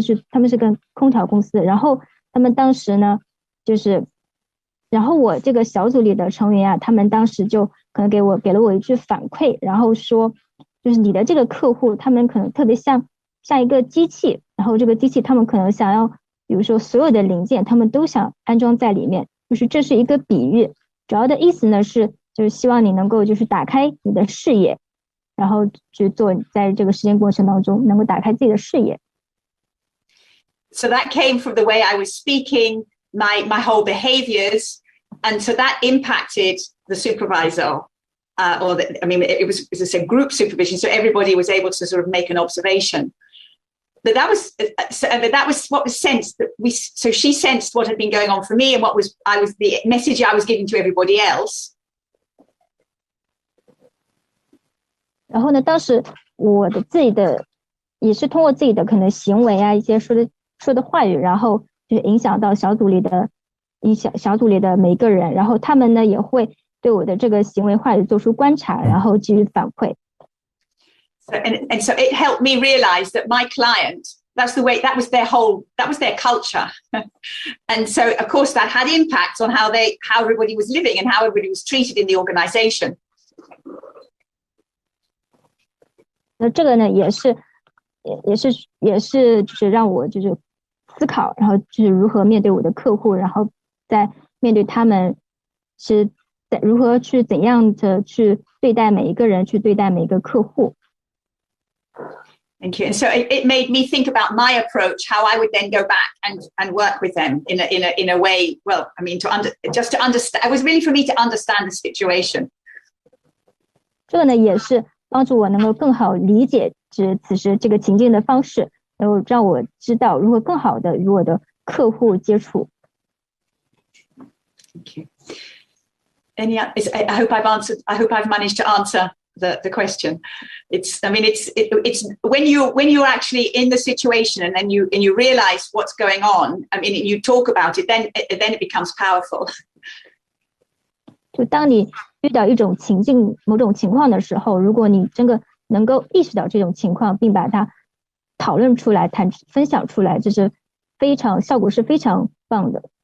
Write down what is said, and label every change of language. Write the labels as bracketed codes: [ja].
[zh] 他们是个空调公司，然后他们当时呢就是然后我这个小组里的成员啊，他们当时就可能给了我一句反馈，然后说就是你的这个客户他们可能特别像一个机器，然后这个机器他们可能想要比如说所有的零件他们都想安装在里面，就是这是一个比喻，主要的意思呢是就是希望你能够就是打开你的视野，然后去做在这个实践过程当中能够打开自己的视野。 [en] So that came from the way I was speaking, my whole behaviors, and so that impacted the supervisor. It was a group supervision, so everybody was able to sort of make an observation. But that was what was sensed. So she sensed what had been going on for me, and the message I was giving to everybody else. [zh] 然后呢，当时我的自己的也是通过自己的可能行为啊，一些说的话语，然后就是影响到小组里的每一个人，然后他们呢也会对我的这个行为话语做出观察，然后给予反馈。 [en] So it helped me realize that my client, that was their culture. And so of course that had impacts on how everybody was living and how everybody was treated in the organization. [zh] 那这个呢也是就是让我就是思考，然后就是如何面对我的客户，然后在面对他们是如何去怎样的去对待每一个人，去对待每一个客户。 [en] Thank you. And so it made me think about my approach, how I would then go back and work with them in a way. Well, I mean, to understand. It was really for me to understand the situation. [zh] 这个呢也是帮助我能够更好理解此时这个情境的方式，然后让我知道如何更好的与我的客户接触。 [en] Thank you. I hope I've managed to answer the question. It's when you're actually in the situation and then you realize what's going on. I mean, you talk about it, then it becomes powerful. [zh] 就当你遇到一种情境、某种情况的时候，如果你真的能够意识到这种情况，并把它讨论出来、分享出来，这是效果是非常棒的。